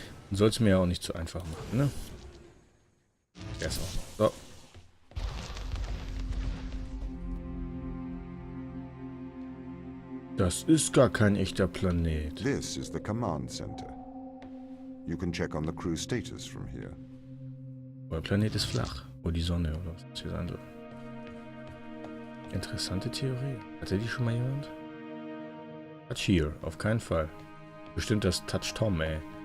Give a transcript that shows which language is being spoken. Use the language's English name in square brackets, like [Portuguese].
[German] Man soll es mir ja auch nicht zu einfach machen, ne? Der ist auch noch. So. Das ist gar kein echter Planet. [English] This is the command center. You can check on the crew status from here. [German] Der Planet ist flach. Wo die Sonne oder was das hier sein soll. Interessante Theorie. Hatte die schon mal jemand? Touch Here. Auf keinen Fall. Bestimmt das Touch Tom, ey.